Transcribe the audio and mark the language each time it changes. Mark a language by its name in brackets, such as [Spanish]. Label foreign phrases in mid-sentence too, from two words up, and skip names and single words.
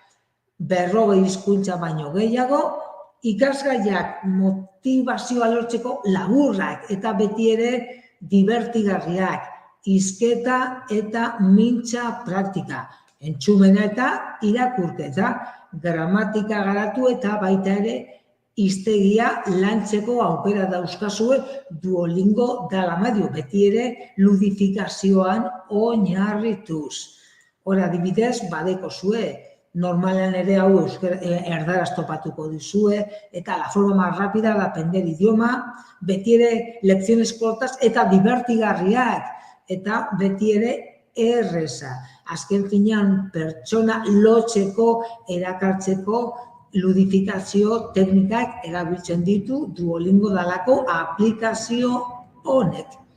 [Basque] 40 hizkuntza baino gehiago, ikasgaiak motivazioa lortzeko laburrak eta beti ere divertigarriak, hizketa eta mintza praktika, entzumena eta irakurketa, gramatika garatu eta baita ere hiztegia lantzeko aukera dauzkazue Duolingo dela medio, beti ere ludifikazioan oinarrituz. Hor adibidez, badekozue, normalean ere hau erdaraz topatuko duzue, eta [Spanish] la forma más rápida de aprender idioma, [Basque] beti ere [Spanish] lecciones cortas [Basque] eta divertigarriak, eta beti ere erreza. Azken finean pertsona lotzeko, erakartzeko, ludifikazio teknikak erabiltzen ditu Duolingo dalako aplikazio honek.